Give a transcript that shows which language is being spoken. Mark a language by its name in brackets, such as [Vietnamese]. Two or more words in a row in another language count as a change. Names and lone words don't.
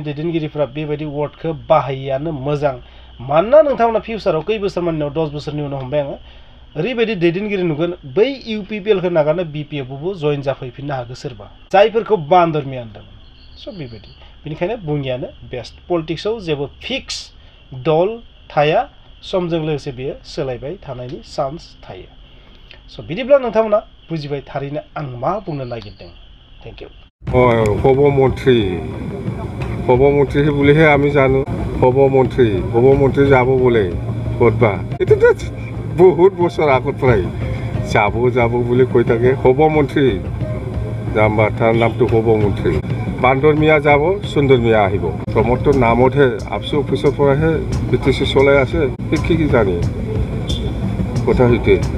[Bodo] दैदेनगिरिफोरा बेबायदि वार्डखौ बाहायियानो मोजां मानोना नोंथांमोना फिउचाराव खै बोसोर मानिनाव 10 बोसोरनि उनाव हमबाय आङो ओरैबायदि दैदेनगिरि नुगोन बै UPPL-खौ नागारना BPF-आवबो जइन जाफैफिननो हागौ सोरबा जायफोरखौ बान्दरमिया होनदोंमोन स' बेबायदि बेनिखायनो बुङियानो बेस्ट पलिटिक्सआव जेबो फिक्स दल थाया समजों लोगोसे बेयो सोलायबाय थानायनि चान्स थायो स' बिदिब्ला नोंथांमोना बुजिबाय थारैनो आं मा बुंनो नागिरदों [English] thank you [Assamese] हब মন্ত্রী বুলিহে আমি জানো হব মন্ত্রী যাব বলে ক'তবা এটোতো বহুত বছৰ আগত প্ৰায় যাব বুলি কৈ থাকে হব মন্ত্ৰী যাম্বা তাৰ নামটো হব মন্ত্ৰী বান্দৰমিয়া যাব সুন্দৰমিয়া আহিব প্ৰমোদৰ নামতহে আপচি অফিচৰ পৰাহে BTC চলাই আছে কি জানি কথা হইতে